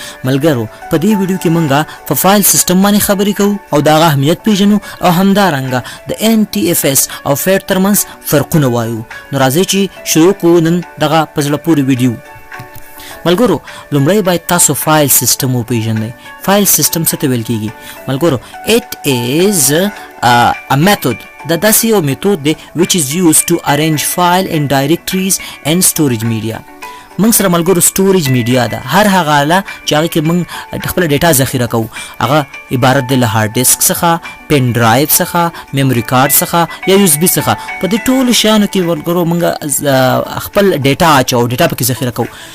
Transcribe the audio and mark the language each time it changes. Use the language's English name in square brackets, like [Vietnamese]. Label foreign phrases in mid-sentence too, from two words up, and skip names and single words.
[Pashto] ملګرو، په دې ویډیو کې مونږه په [English] file system [Pashto] باندې خبرې کوو او د هغه اهمیت پیژنو او همدارنګه د NTFS او فیټ ترمنځ فرقونه وایو. نو راځئ چې شروع کوو نن دغه په زړه پورې ویډیو. ملګرو، لومړی باید تاسو [English] file system [Pashto] وپیژنئ. [English] file system [Pashto] څه ته ویل کیږي؟ ملګرو، [English] it is a method. [Pashto] دا داسې یو میتود دی [English] which is used to arrange file and directories and storage media. [Pashto] موږ سره ملګرو [English] storage media [Pashto] ده، هر هغه آله چې هغه کې موږ خپل ډیټا ذخیره کوو. هغه عبارت دی له [English] hard disk [Pashto] څخه، [English] pen drive [Pashto] څخه، [English] memory card [Pashto] څخه یا USB څخه. په دې ټولو شیانو کې ملګرو موږ خپل ډیټا اچوو، ډیټا پکې ذخیره کوو.